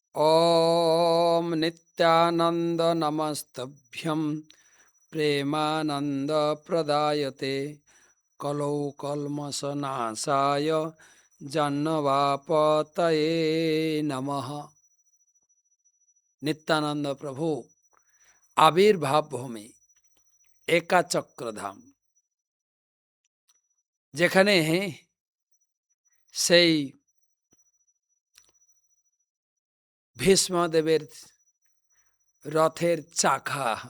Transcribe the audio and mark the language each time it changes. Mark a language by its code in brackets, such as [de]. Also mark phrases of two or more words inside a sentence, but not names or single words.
[sa] ॐ नित्यानन्द नमस्तभ्यं प्रेमानन्दप्रदायते कलौ कल्मषनाशाय जन्मवापतये नमः। [bn] নিত্যানন্দ প্রভু আবির্ভাব ভূমি একাচক্রধাম, যেখানে সেই ভীষ্মদেবের রথের চাকা,